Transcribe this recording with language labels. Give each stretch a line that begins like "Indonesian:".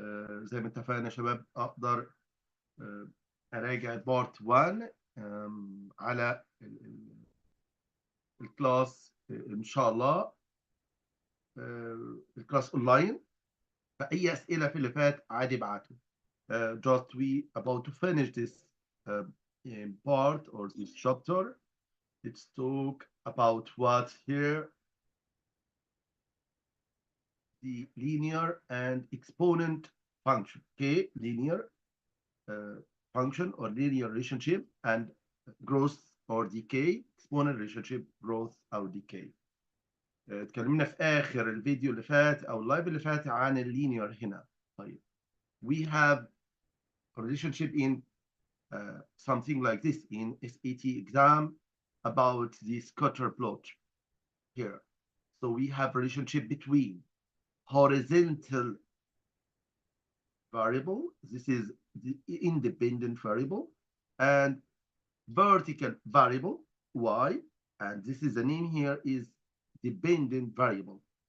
Arabic: زي ما اتفقنا يا شباب أقدر آه، أراجع بارت 1 على الكلاس إن شاء الله. الكلاس أونلاين، فأي أسئلة في اللي فات عادي ابعتوا.
English: Just we about to finish this part or this chapter. Let's talk about what here the linear and exponent function. Okay, linear function or linear relationship and growth or decay, exponent relationship growth or decay.
Arabic: اتكلمنا في آخر الفيديو اللي فات أو اللايف اللي فات عن اللينير هنا.
English: طيب, we have a relationship in something like this in SAT exam about the scatter plot here. So we have relationship between horizontal variable, this is the independent variable, and vertical variable, y, and this is the name here is dependent variable.